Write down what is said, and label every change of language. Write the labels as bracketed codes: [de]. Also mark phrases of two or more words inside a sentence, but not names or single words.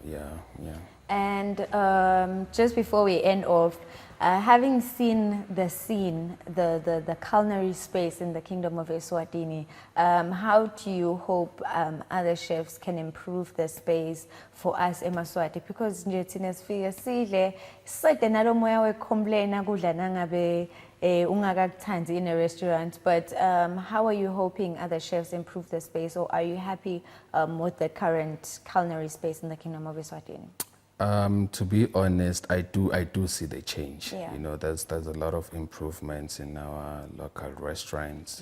[en] Yeah. And just before we end off, Having seen the culinary space in the Kingdom of Eswatini, how do you hope other chefs can improve the space for us in Maswati? Because [ss] nje thina sifike sidle side nalo moya we-complaina kudla nangabe ungakakuthandi [en] in a restaurant, but how are you hoping other chefs improve the space, or are you happy with the current culinary space in the Kingdom of Eswatini? To be honest, I do see the change. Yeah. You know, there's a lot of improvements in our local restaurants.